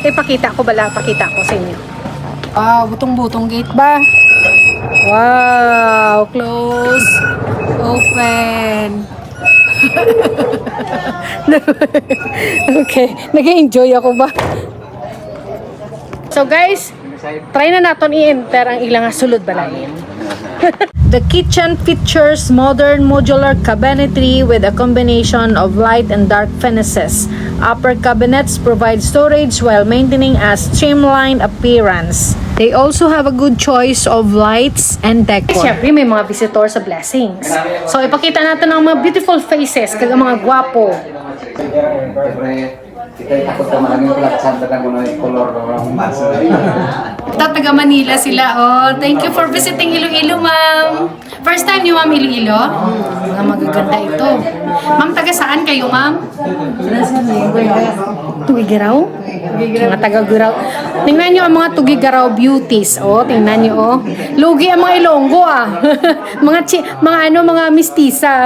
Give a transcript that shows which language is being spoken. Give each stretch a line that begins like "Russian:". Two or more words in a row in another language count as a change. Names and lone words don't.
Hiligaynon: Pakita ko sa inyo. Butong-butong gate ba?
English: Wow, close, open.
Hiligaynon: Okay, nag-enjoy ako ba? So guys, try na natin i-enter ang ilang sulod balay.
English: The kitchen features modern modular cabinetry with a combination of light and dark finishes. Upper cabinets provide storage while maintaining a streamlined appearance. They also have a good choice of lights and decor.
Filipino: Siyempre, may mga visitor sa blessings. So, ipakita natin ang mga
English: beautiful faces,
Hiligaynon: kag mga gwapo. Taga Manila sila, oh.
English: Thank you for visiting Iloilo, ma'am.
Filipino: First time niyo, ma'am, Iloilo? Mga magaganda ito. Ma'am, taga saan kayo, ma'am? Tugigaraw? Mga taga-guraw. Tingnan niyo ang mga Tugigaraw beauties, oh. Tingnan niyo, oh. Lugi ang mga ilonggo, ah. mga mistisa.